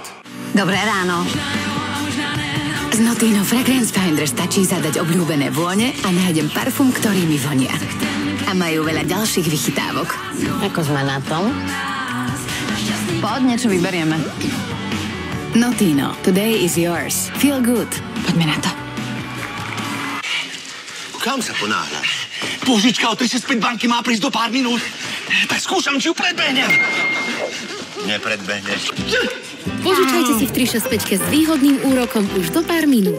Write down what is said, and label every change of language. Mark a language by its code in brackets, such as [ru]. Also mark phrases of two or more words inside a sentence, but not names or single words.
[sk] Dobré ráno. Z Notino Fragrance Finder stačí zadať obľúbené vône a nájdem parfum, ktorý mi vonia. A majú veľa ďalších vychytávok. Ako sme na tom? Poď, niečo vyberieme. Notino, [en] today is yours. Feel good. [sk] Poďme na to. Kam sa ponáhľaš? Požička od 365 banky má prísť do pár minút. Tak skúšam, či ju predbehnem. Nepredbehneš. Požičajte si v 365 s výhodným úrokom už do pár minút.